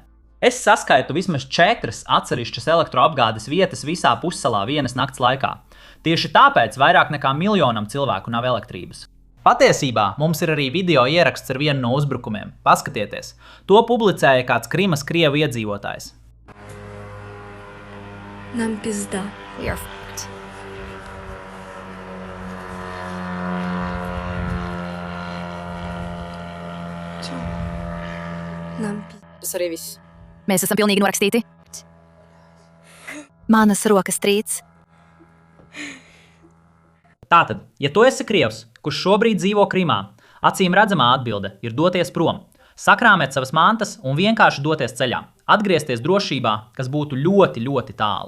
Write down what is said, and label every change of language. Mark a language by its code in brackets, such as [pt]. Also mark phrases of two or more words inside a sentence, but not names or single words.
[lv] Es saskaitu vismaz 4 atsevišķas elektroapgādes vietas visā pussalā vienas nakts laikā. Tieši tāpēc vairāk nekā miljonam cilvēku nav elektrības. Patiesībā mums ir arī video ieraksts ar vienu no uzbrukumiem. Paskatieties, to publicēja kāds Krimas krievu iedzīvotājs. [ru] Нам пизда. [en] We are f***ed. [ru] Чё? Нам пизда. [lv] Tas arī viss. Mēs esam pilnīgi norakstīti. Manas rokas trīc. Tātad, ja tu esi krievs, kurš šobrīd dzīvo Krimā, acīm redzamā atbilde ir doties prom, sakrāmēt savas mantas un vienkārši doties ceļā, atgriezties drošībā, kas būtu ļoti, ļoti tālu.